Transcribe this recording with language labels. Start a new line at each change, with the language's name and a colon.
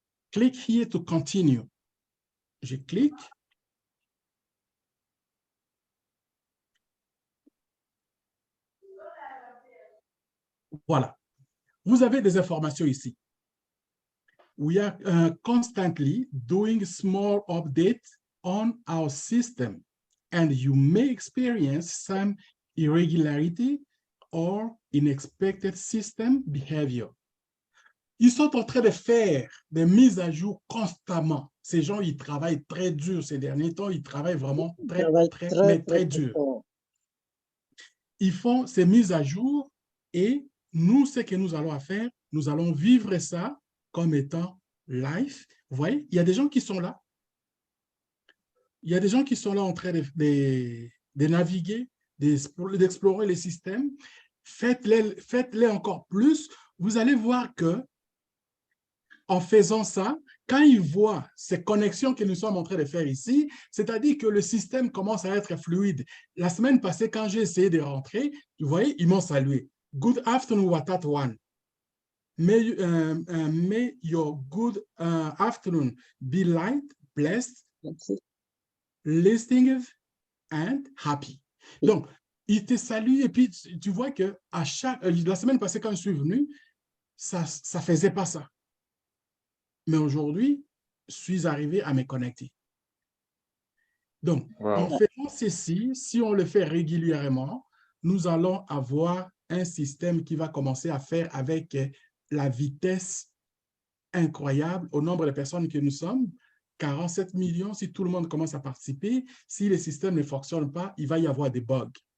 English: Click here to continue.
French: Je clique. Voilà. Vous avez des informations ici.
English: We are constantly doing small updates on our system, and you may experience some irregularity or unexpected system behavior.
French: Ils sont en train de faire des mises à jour constamment. Ces gens, ils travaillent très dur ces derniers temps. Ils travaillent vraiment très dur. Ils font ces mises à jour et nous, ce que nous allons faire, nous allons vivre ça comme étant live. Vous voyez, il y a des gens qui sont là. Il y a des gens qui sont là en train de naviguer, d'explorer les systèmes. Faites-les encore plus. Vous allez voir que en faisant ça, quand ils voient ces connexions que nous sommes en train de faire ici, c'est-à-dire que le système commence à être fluide. La semaine passée, quand j'ai essayé de rentrer, vous voyez, ils m'ont salué.
English: Good afternoon, Watat One. May your good afternoon be light, blessed, listening and happy.
French: Donc, il te salue et puis tu vois que à la semaine passée, quand je suis venu, ça ne faisait pas ça. Mais aujourd'hui, je suis arrivé à me connecter. Donc, en faisant ceci, si on le fait régulièrement, nous allons avoir un système qui va commencer à faire avec la vitesse incroyable au nombre de personnes que nous sommes, 47 millions, si tout le monde commence à participer, si le système ne fonctionne pas, il va y avoir des bugs.